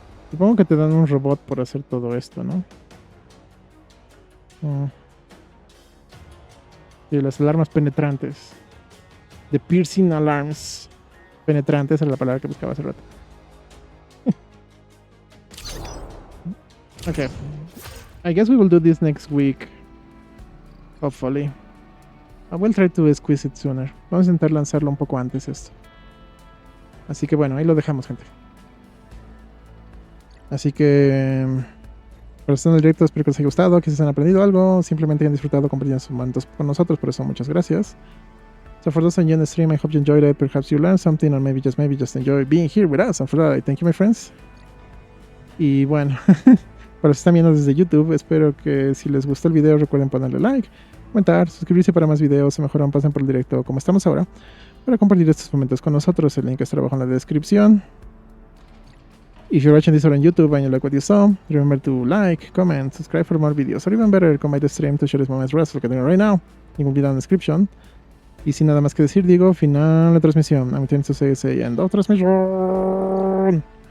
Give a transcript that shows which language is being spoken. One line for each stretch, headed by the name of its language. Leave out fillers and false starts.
Spanish: Supongo que te dan un robot por hacer todo esto, ¿no? Y las alarmas penetrantes.
English: The piercing alarms.
Spanish: Penetrantes era la palabra que buscaba hace rato.
English: Okay. I guess we will do this next week. Hopefully. I will try to squeeze it sooner.
Spanish: Vamos a intentar lanzarlo un poco antes esto. Así que bueno, ahí lo dejamos, gente. Así que para estar en el directo, espero que les haya gustado, que se hayan aprendido algo, simplemente hayan disfrutado compartiendo sus momentos con nosotros. Por eso, muchas gracias.
English: So for those on the stream, I hope you enjoyed it. Perhaps you learned something, or maybe just enjoy being here with us. And for that, I thank you, my friends.
Spanish: Y bueno, para los que están viendo desde YouTube, espero que si les gustó el video, recuerden ponerle like, comentar, suscribirse para más videos, o mejor aún pasen por el directo como estamos ahora, para compartir estos momentos con nosotros. El link está abajo en la descripción.
English: If you're watching this on YouTube and you like what you saw, remember to like, comment, subscribe for more videos, or even better, come by the stream to share these moments rest like I'm doing right now. Link will be down in the description.
Spanish: Y sin nada más que decir, digo, final de transmisión.
English: I'm going to say, end of transmission.